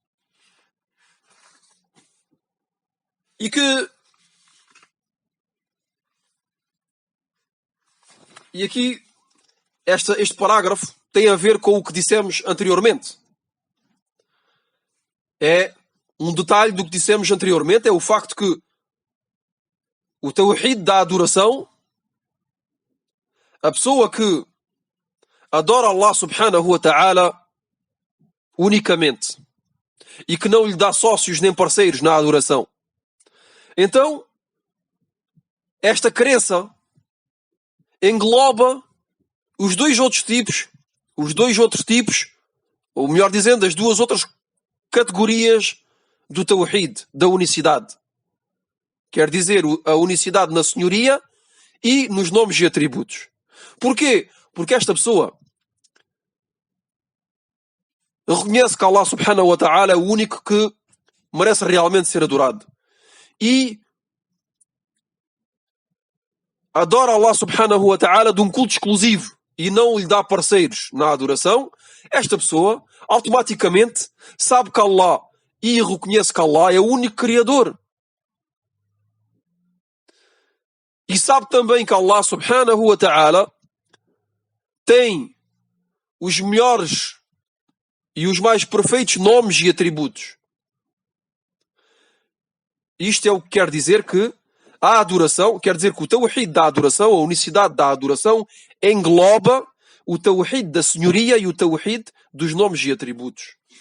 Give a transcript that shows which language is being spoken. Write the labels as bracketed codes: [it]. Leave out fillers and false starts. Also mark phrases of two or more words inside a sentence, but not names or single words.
[pt] E aqui, este parágrafo tem a ver com o que dissemos anteriormente. É um detalhe do que dissemos anteriormente, é o facto que o tawhid da adoração, a pessoa que adora Allah [ar] سبحانه وتعالى [pt] unicamente e que não lhe dá sócios nem parceiros na adoração. Então, esta crença engloba os dois outros tipos, ou melhor dizendo, as duas outras categorias do tawhid, da unicidade. Quer dizer, a unicidade na senhoria e nos nomes e atributos. Porquê? Porque esta pessoa reconhece que Allah [ar] سبحانه وتعالى [pt] é o único que merece realmente ser adorado. E adora Allah [ar] سبحانه وتعالى [pt] de um culto exclusivo e não lhe dá parceiros na adoração. Esta pessoa automaticamente sabe que Allah e reconhece que Allah é o único Criador. E sabe também que Allah [ar] سبحانه وتعالى [pt] tem os melhores e os mais perfeitos nomes e atributos. Isto é o que quer dizer que a adoração, quer dizer que o tawhid da adoração, a unicidade da adoração, engloba o tawhid da senhoria e o tawhid dos nomes e atributos.